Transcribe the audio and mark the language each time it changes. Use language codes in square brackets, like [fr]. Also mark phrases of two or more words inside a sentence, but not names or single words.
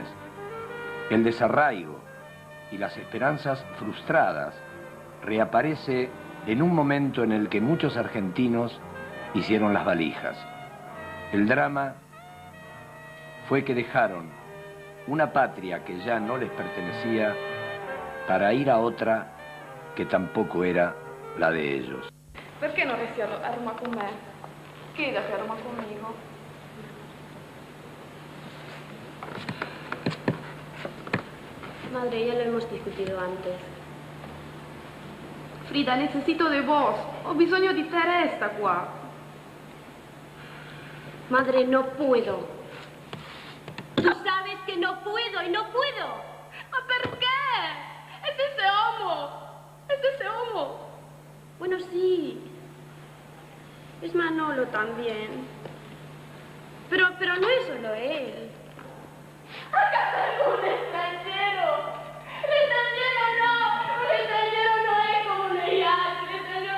[es] El desarraigo y las esperanzas frustradas reaparece en un momento en el que muchos argentinos hicieron las valijas. El drama fue que dejaron una patria que ya no les pertenecía para ir a otra que tampoco era la de ellos. [it] Perché non resti a Roma con me? [es] Quédate a Roma conmigo. Madre, ya lo hemos discutido antes. Frida, necesito de vos. [it] Ho bisogno di te, resta qua. [es] Madre, no puedo. Tú sabes que no puedo y no puedo. [it] Ma perché? [es] Es ese homo. Es ese homo. Bueno, sí. Es Manolo también. Pero no es solo él. ¿Acaso es un extranjero? Un extranjero no es como un viaje.